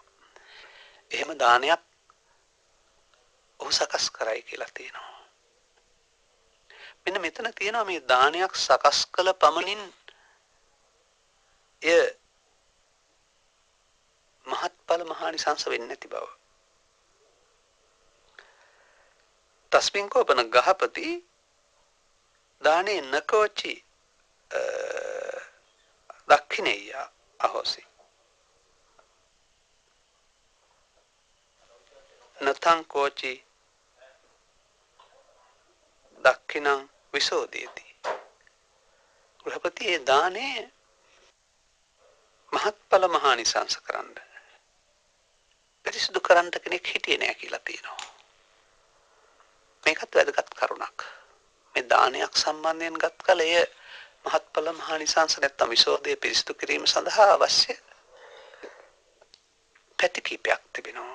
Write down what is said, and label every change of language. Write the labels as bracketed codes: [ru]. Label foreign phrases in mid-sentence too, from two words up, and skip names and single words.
[si] එහෙම දානයක් ඔහු සකස් කරයි කියලා තියෙනවා. මෙන්න මෙතන තියෙනවා මේ දානයක් සකස් කළ පමණින් එය [pi] මහත්ඵල මහානිසංස [si] වෙන්නේ නැති බව. [pi] තස්මින් කෝපන ගහපති දානේ නකෝචි දක්ඛිනේය අහෝසි නතං කෝචි දක්ඛිනං විසෝදේති. [si] ගෘහපති ඒ දානේ [pi] මහත්ඵල මහානිසංස [si] කරන්න පිරිසිදු කරන්න කෙනෙක් හිටියේ නෑ කියලා තියෙනවා. මේකත් වැදගත් කරුණක්. මේ දානයක් සම්බන්ධයෙන් ගත් කල එය [pi] මහත්ඵල මහානිසංස [si] නැත්නම් විසෝදේ පිරිසිදු කිරීම සඳහා අවශ්‍ය පැති කීපයක් තිබෙනවා.